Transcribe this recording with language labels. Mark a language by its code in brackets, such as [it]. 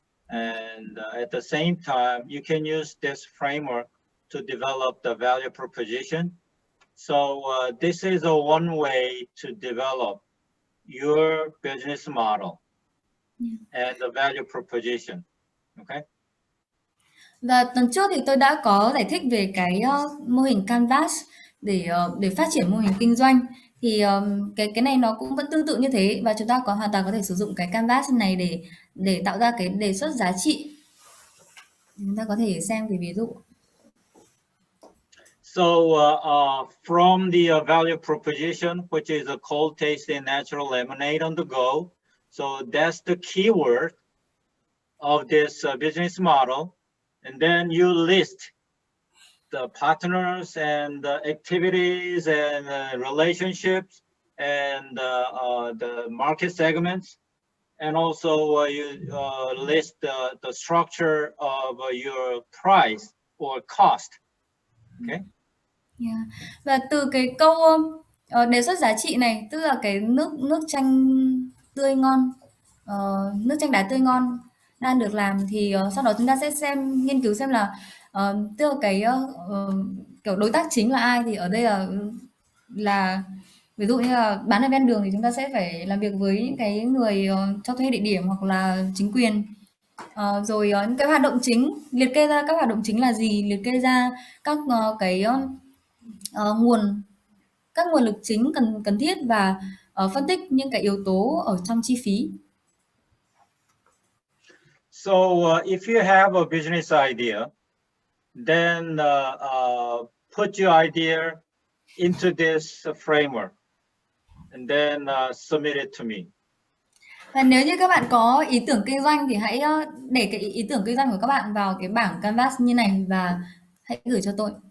[en] And at the same time, you can use this framework to develop the value proposition. So this is a one way to develop your business model and the value proposition. Okay. [vi] Và tuần trước thì tôi đã có giải thích về cái mô hình Canvas để phát triển mô hình kinh doanh. Thì cái này nó cũng vẫn tương tự như thế và chúng ta hoàn toàn có thể sử dụng cái Canvas này để tạo ra cái đề xuất giá trị. Chúng ta có thể xem cái ví dụ. [en] So from the value proposition, which is a cold tasting natural lemonade on the go. So that's the keyword of this business model. And then you list the partners and the activities and relationships and the market segments. And also you list the structure of your price or cost. Okay. Yeah. [vi] Và từ cái câu đề xuất giá trị này, tức là cái nước chanh tươi ngon, nước chanh đá tươi ngon đang được làm, thì sau đó chúng ta sẽ nghiên cứu xem là tức là cái kiểu đối tác chính là ai. Thì ở đây là ví dụ như là bán ở ven đường thì chúng ta sẽ phải làm việc với những cái người cho thuê địa điểm hoặc là chính quyền. Rồi những cái hoạt động chính, liệt kê ra các hoạt động chính là gì, liệt kê ra các cái nguồn lực chính cần thiết và phân tích những cái yếu tố ở trong chi phí. [en] So if you have a business idea, then put your idea into this framework and then submit it to me. [vi] Và nếu như các bạn có ý tưởng kinh doanh thì hãy để cái ý tưởng kinh doanh của các bạn vào cái bảng Canvas như này và hãy gửi cho tôi.